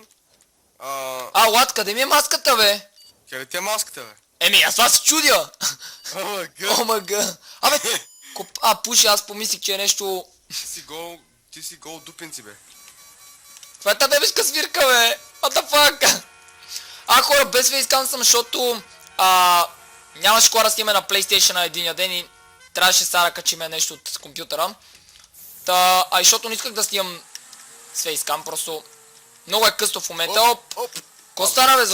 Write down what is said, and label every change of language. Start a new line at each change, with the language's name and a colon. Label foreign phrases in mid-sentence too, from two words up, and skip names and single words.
Bulgarian: Лад, къде ми е маската, бе? Къде ти е маската, бе? Еми, аз това се чудя! ОМГ. Абе, пуши, аз помислих, че е нещо... Ти си гол дупенци, бе. Това е тази дебешка свирка, бе!
English: What the fuck?
Bulgarian: Хора, без фейскан съм, защото... нямаше хора да снимаме на PlayStation на единия ден и трябваше сега да качиме нещо от компютъра. И защото не исках да снимам с фейскам, просто... Много е късно в момента. Ко стана, бе?